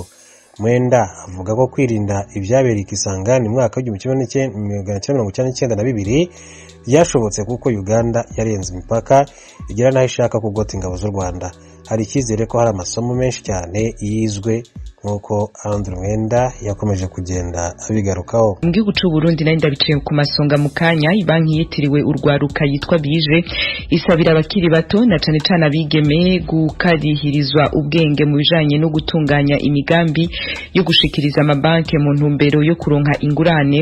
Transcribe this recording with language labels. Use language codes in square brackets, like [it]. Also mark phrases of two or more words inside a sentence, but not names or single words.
[rw] Mwenda avuga ko kwirinda ibyabereye Kisangani mu mwaka w'1992 byashobotse kuko Uganda yarenze imipaka igira naho ishaka kugota ingabo z'u Rwanda. Hari icyizere ko hari amasomo menshi cyane yizwe nkuko Andrew Mwenda yakomeje kugenda abigarukaho. [rn] Mu gihugu cy'u Burundi nari ndabiciye ku masonga mu kanya, ibanki yitiriwe urwaruka yitwa Bije isabira abakiri bato na cyane cyane abigeme gukarihirizwa ubwenge mu bijanye no gutunganya imigambi yo gushikiriza amabanke mu ntumbero yo kuronka ingurane.